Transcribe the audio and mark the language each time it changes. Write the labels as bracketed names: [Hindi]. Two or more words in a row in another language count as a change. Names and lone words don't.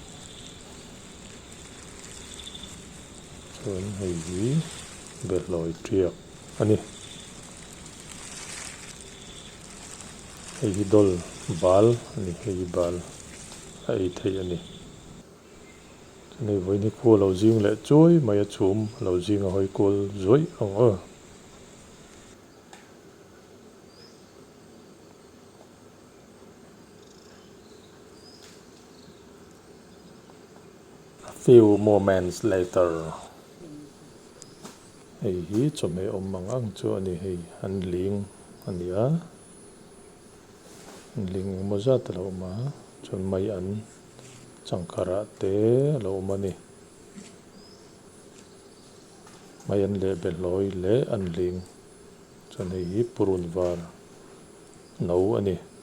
[Mizo] chuan hei hi beloi triak ani hei hi dol bal ani hei hi bal a ei thei ani nei vawiin hi khual lo zing leh chuai mai a chhum lo zing a hawi kual zuai anga [English] a few moments later [Mizo] hei hi chawm he awm ang chu ani hei an ling ani a an ling emaw zat a lo awm a chuan mai an changkharah te a lo awm ani Maian le beloi le an ling chuan hei hi purun var no ani